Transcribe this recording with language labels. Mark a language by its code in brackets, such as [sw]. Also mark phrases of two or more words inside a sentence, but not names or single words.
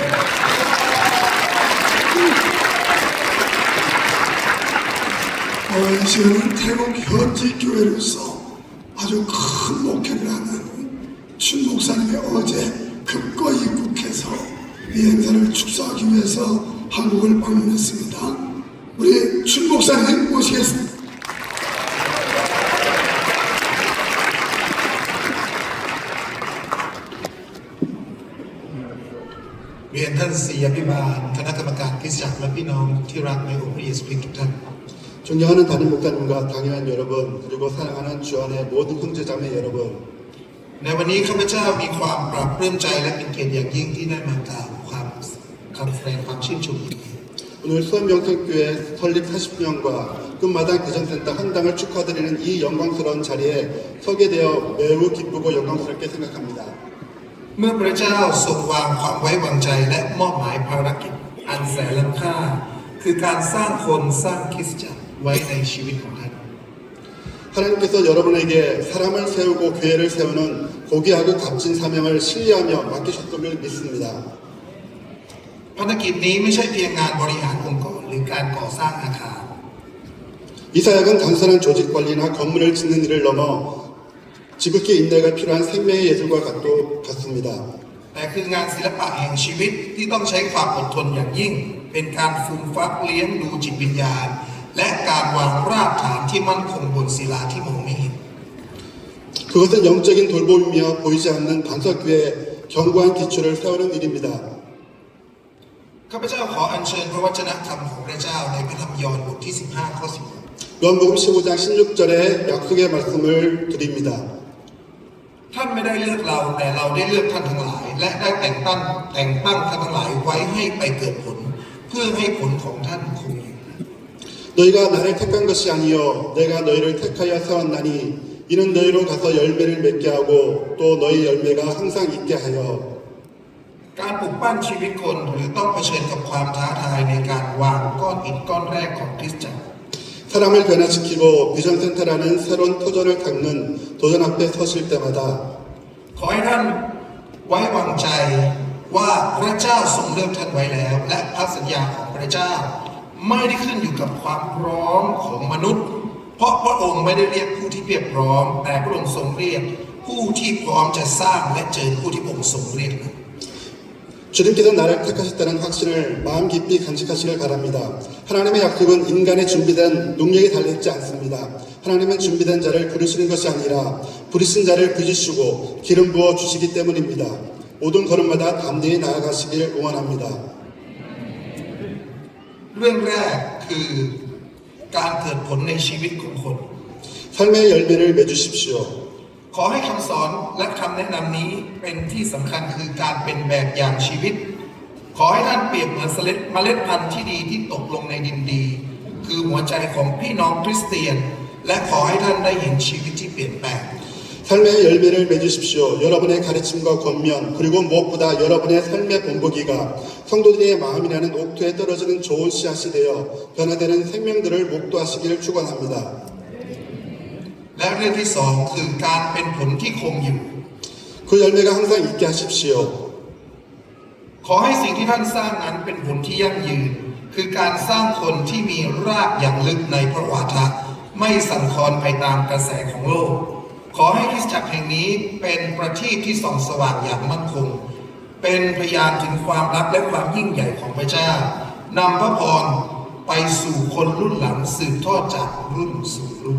[ko] 이 시간은 태국 현지 교회로서 아주 큰 목회를 하는 춘 목사님이 어제 급거이 입국해서 이 행사를 축소하기 위해서 한국을 방문했습니다. 우리 춘 목사님 모시겠습니다. [th] เรียนท่านศิยภิบาลคณะกรรมการคริสตจักรและพี่น้องที่รักในองค์พระเยซูคริสต์ทุกท่าน [ko] 존경하는 담임 목사님과 당회원 여러분, 그리고 사랑하는 주 안의 모든 형제자매 여러분, [th] ในวันนี้ข้าพเจ้ามีความปราบปลื้มใจและเป็นเกียรติอย่างยิ่งที่ได้มากล่าวคำแสดงความชื่นชมยินดี [ko] 오늘 수원명성교회 설립 40주년과 끝마당 비전센터 헌당을 축하드리는 이 영광스러운 자리에 서게 되어 매우 기쁘고 영광스럽게 생각합니다. [th] เมื่อพระเจ้าทรงวางความไว้วางใจและมอบหมายภารกิจอันแสนล้ำค่าคือการสร้างคนสร้างคริสตจักรไว้ในชีวิตของท่าน [ko] 하나님께서 여러분에게 사람을 세우고 교회를 세우는 고귀하고 값진 사명을 신뢰하며 맡기셨음을 믿습니다. [th] ภารกิจนี้ไม่ใช่เพียงงานบริหารองค์กรหรือการก่อสร้างอาคาร [ko] 이 사역은 단순한 조직 관리나 건물을 짓는 일을 넘어 지극히 인내가 필요한 생명의 예술과 같습니다. [th] แต่คืองานศิลปะแห่งชีวิตที่ต้องใช้ความอดทนอย่างยิ่งเป็นการฟูมฟักเลี้ยงดูจิตวิญญาณและการวางรากฐานที่มั่นคงบนศิลาที่มองไม่เห็น [ko] 그것은 영적인 돌봄이며 보이지 않는 반석위에 견고한 기초를 세우는 일입니다. [th] ข้าพเจ้าขออัญเชิญพระวจนะคำของพระเจ้าในพระธรรมยอห์นบทที่ 15 ข้อ 16 [ko] 요한복음 15장 16절의 약속의 말씀을 드립니다. [th] ท่านไม่ได้เลือกเราแต่เราได้เลือกท่านทั้งหลายและได้แต่งตั้งท่านทั้งหลายไว้ให้ไปเกิดผลเพื่อให้ผลของท่านคงอยู่ [ko] 너희가 나를 택한 것이 아니요 내가 너희를 택하여 세웠나니 이는 너희로 가서 열매를 맺게 하고 또 너희 열매가 항상 있게 하여 [th] การปลูกปั้นชีวิตคนหรือต้องเผชิญกับความท้าทายในการวางก้อนอิฐก้อนแรกของคริสตจักร [ko] 사람을 변화시키고 비전센터라는 새로운 터전을 닦는 도전 앞에 서실 때마다 [th] ขอให้ท่านไว้วางใจว่าพระเจ้าทรงเลือกท่านไว้แล้วและพันธสัญญาของพระเจ้าไม่ได้ขึ้นอยู่กับความพร้อมของมนุษย์ เพราะพระองค์ไม่ได้เรียกผู้ที่เพียบพร้อมแต่พระองค์ทรงเรียกผู้ที่พร้อมจะสร้างและเจอผู้ที่พระองค์ทรงเรียก [ko] 주님께서 나를 택하셨다는 확신을 마음 깊이 간직하시길 바랍니다. 하나님의 약속은 인간의 준비된 능력이 달려있지 않습니다. 하나님은 준비된 자를 부르시는 것이 아니라 부르신 자를 빚으시고 기름 부어 주시기 때문입니다. 모든 걸음마다 담대히 나아가시길 응원합니다. [th] เรื่องแรกคือการเกิดผลในชีวิตของคน [ko] 삶의 열매를 맺으십시오. [th] ขอให้คำสอนและคำแนะนำนี้เป็นที่สำคัญคือการเป็นแบบอย่างชีวิต ขอให้ท่านเปรียบเหมือนเมล็ดพันธุ์ที่ดีที่ตกลงในดินดี คือหัวใจของพี่น้องคริสเตียน และขอให้ท่านได้เห็นชีวิตที่เปลี่ยนแปลง [ko] 삶의 열매를 맺으십시오. 여러분의 가르침과 권면 그리고 무엇보다 여러분의 삶의 본보기가 성도들의 마음이라는 옥토에 떨어지는 좋은 씨앗이 되어 변화되는 생명들을 목도하시기를 축원합니다. [th] และเรื่องที่สองคือการเป็นผลที่คงอยู่ [ko] 그 열매가 항상 있게 하십시오. [th] ขอให้สิ่งที่ท่านสร้างนั้นเป็นผลที่ยั่งยืน คือการสร้างคนที่มีรากอย่างลึกในพระวาทะไม่สั่นคลอนไปตามกระแสของโลก ขอให้คริสตจักรแห่งนี้เป็นประทีปที่ส่องสว่างอย่างมั่นคง เป็นพยานถึงความรักและความยิ่งใหญ่ของพระเจ้านำพระพรไปสู่คนรุ่นหลังสืบทอดจากรุ่นสู่รุ่น